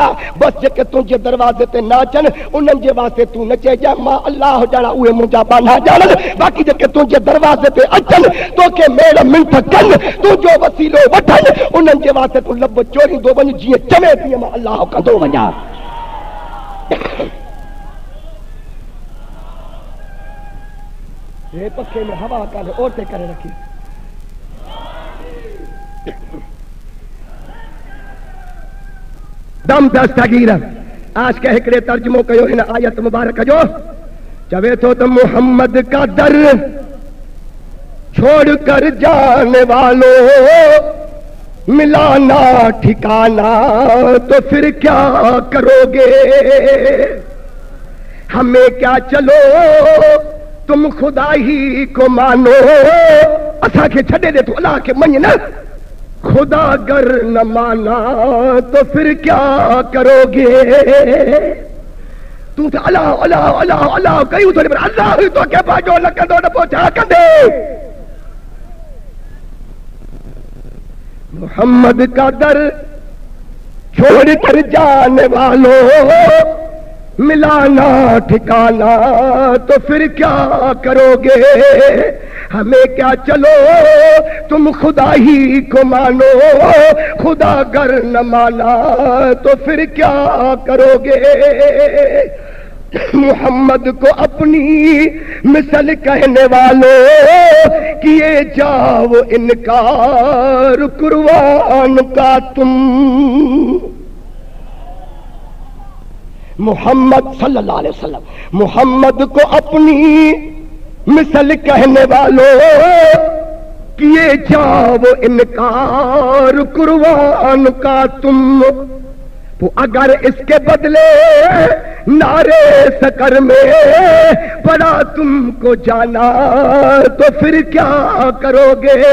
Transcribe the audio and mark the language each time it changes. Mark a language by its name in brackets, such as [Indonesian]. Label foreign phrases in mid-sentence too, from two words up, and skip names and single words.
[Sindhi] बसि जेके तुंहिंजे दरवाज़े ते न अचनि उन्हनि जे वास्ते तूं न चइजाए मां अल्लाह ॼाणा, उहे मुंहिंजा बाना ॼाणनि। बाक़ी जेके तुंहिंजे दरवाज़े ते अचनि तोखे मेड़ मिंट कनि, तुंहिंजो वसीलो वठनि, उन्हनि जे वास्ते तूं लब चोरींदो वञ, जीअं चवे तीअं मां अल्लाह कंदो वञा। हे पखे में हवा कान्हे, ओटे करे रखी। दम दस्तगीर आज के हिकिड़े तर्जुमो कयो हिन आयत मुबारक जो। चवे थो त [Urdu] محمد کا در چھوڑ کر جانے والوں ملانا ٹھکانا تو پھر کیا کروگے. ہمیں کیا چلو تم خدا ہی کو مانو. [Sindhi] असा के छड़े दे, तू अल्लाह के मञ न। [Urdu] خدا گر نہ مانا تو پھر کیا کروگے. [Sindhi] तू तो अल्लाह अल्लाह अल्लाह अल्लाह कयूं थोड़ी, पर अल्लाह ही तो के बाजो न कंदो न पहुंचा कंदे। [Urdu] محمد کا در چھوڑ کر جانے والوں ملانا ٹھکانا تو پھر کیا کروگے. ہمیں کیا چلو تم خدا ہی کو مانو. خدا گر نہ مانا تو پھر کیا کروگے. محمد کو اپنی مثل کہنے والوں کیے جاؤ انکار قربان کا تم. [Arabic] محمد صلى الله عليه وسلم [Urdu] محمد کو اپنی مثل کہنے والوں کیے جاؤ انکار قربان کا تم. تو اگر اس کے بدلے نارِ سقر میں پڑا تم کو جانا تو پھر کیا کروگے.